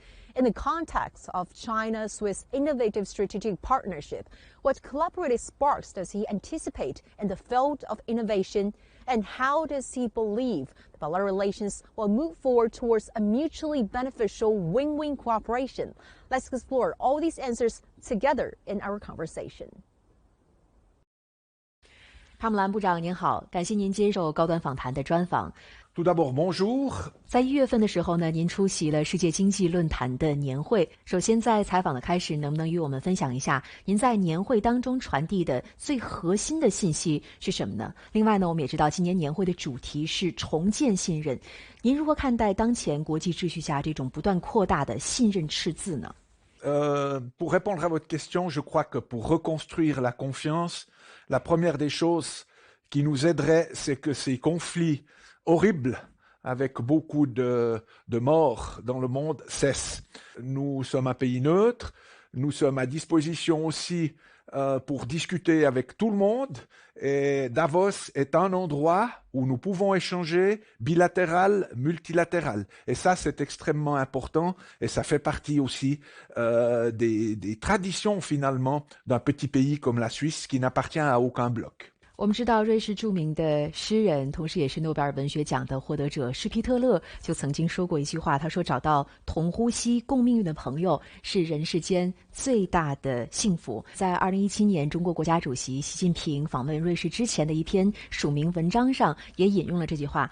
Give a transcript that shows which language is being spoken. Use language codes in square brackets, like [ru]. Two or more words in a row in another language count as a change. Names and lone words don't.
[en] In the context of China-Swiss innovative strategic partnership, what collaborative sparks does he anticipate in the field of innovation, and how does he believe the bilateral relations will move forward towards a mutually beneficial win-win cooperation? Let's explore all these answers together in our conversation. [zh] 帕姆兰部长您好，感谢您接受高端访谈的专访。 [fr] Tout d'abord, bonjour. [zh] 在1月份的时候呢，您出席了世界经济论坛的年会。首先，在采访的开始，能不能与我们分享一下您在年会当中传递的最核心的信息是什么呢？另外呢，我们也知道今年年会的主题是重建信任，您如何看待当前国际秩序下这种不断扩大的信任赤字呢？ [fr] Pour répondre à votre question, je crois que pour reconstruire la confiance, la première des choses qui nous aiderait, c'est que ces conflits horribles, avec beaucoup de morts dans le monde, cessent. Nous sommes un pays neutre, nous sommes à disposition aussi pour discuter avec tout le monde, et Davos est un endroit où nous pouvons échanger bilatéral, multilatéral. Et ça, c'est extrêmement important, et ça fait partie aussi des traditions finalement d'un petit pays comme la Suisse qui n'appartient à aucun bloc. [zh] 我们知道，瑞士著名的诗人，同时也是诺贝尔文学奖的获得者施皮特勒就曾经说过一句话，他说：“找到同呼吸、共命运的朋友是人世间最大的幸福。” 在2017年，中国国家主席习近平访问瑞士之前的一篇署名文章上也引用了这句话。